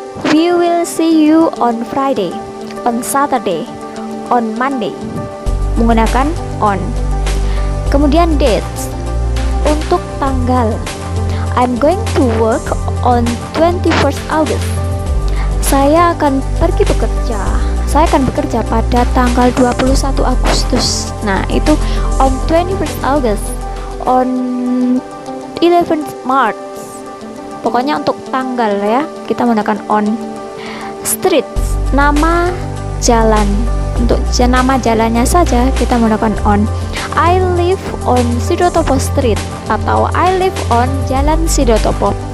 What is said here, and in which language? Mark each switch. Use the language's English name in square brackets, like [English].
[English] We will see you on Friday, on Saturday, on Monday. [Indonesian] Menggunakan on. Kemudian dates, untuk tanggal. [English] I'm going to work on 21st August. [Indonesian] Saya akan pergi bekerja. Saya akan bekerja pada tanggal 21 Agustus. [English] Nah, itu on 21st August, on 11th March. [Indonesian] Pokoknya untuk tanggal ya, kita menggunakan on. Streets, nama jalan. Untuk nama jalannya saja kita menggunakan on. [English] I live on Sidotopo Street [Indonesian] atau [English] I live on Jalan Sidotopo.